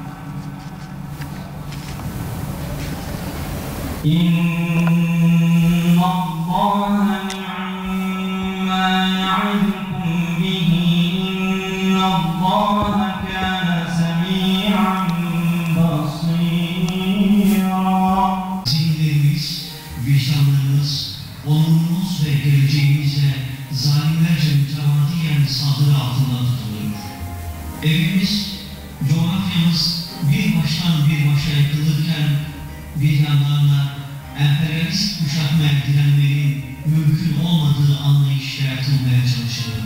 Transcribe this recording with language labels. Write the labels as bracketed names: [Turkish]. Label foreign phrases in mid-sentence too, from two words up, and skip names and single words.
[Arabic] إن الله نعم يعظكم به إن الله كان سميعا بصيرا. [Turkish] Zihinlerimiz, vicdanlarımız, onurumuz ve geleceğimizle zalimlerce mütemadiyen saldırı altında tutulur. Evimiz, coğrafyamız bir baştan bir başa yıkılırken bir yandan da emperyalist kuşatmaya direnmenin mümkün olmadığı anlayışla yatılmaya çalışılır.